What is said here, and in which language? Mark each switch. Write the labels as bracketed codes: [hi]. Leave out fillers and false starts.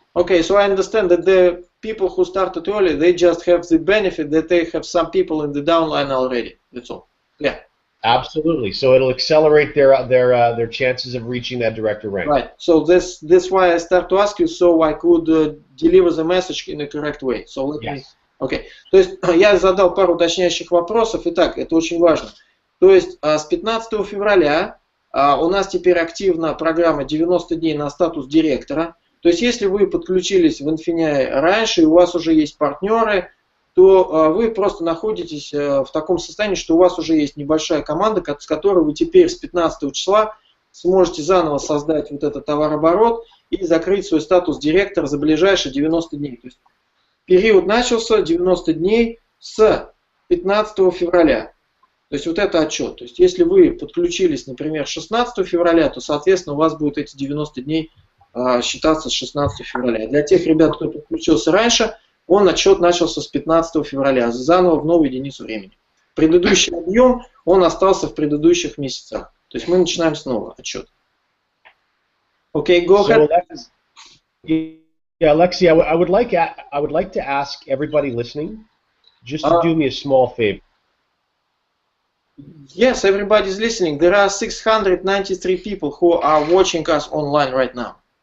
[en] Okay, so I understand that the people who started early, they just have the benefit that they have some people in the downline already. That's all. Yeah. Absolutely. So it'll accelerate their chances of reaching that director rank. Right. So that's why I start to ask you, so I could deliver the message in a correct way. So let me. Okay. [ru] То есть я задал пару уточняющих вопросов. Итак, это очень важно. То есть с 15 февраля у нас теперь активна программа 90 дней на статус директора. То есть если вы подключились в INFINII раньше и у вас уже есть партнеры, то вы просто находитесь в таком состоянии, что у вас уже есть небольшая команда, с которой вы теперь с 15 числа сможете заново создать вот этот товарооборот и закрыть свой статус директора за ближайшие 90 дней. То есть период начался 90 дней с 15 февраля. То есть вот это отчет. То есть если вы подключились, например, 16 февраля, то, соответственно, у вас будут эти 90 дней считаться с 16 февраля. Для тех ребят, кто подключился раньше, отчет начался с 15 февраля, заново в новую единицу времени. Предыдущий объем, он остался в предыдущих месяцах. То есть мы начинаем снова отчет. [en] Okay, go ahead. Yeah, Alexei, I would like to ask everybody listening just to do me a small favor. Yes, everybody's listening. There are 693 people who are watching us online right now.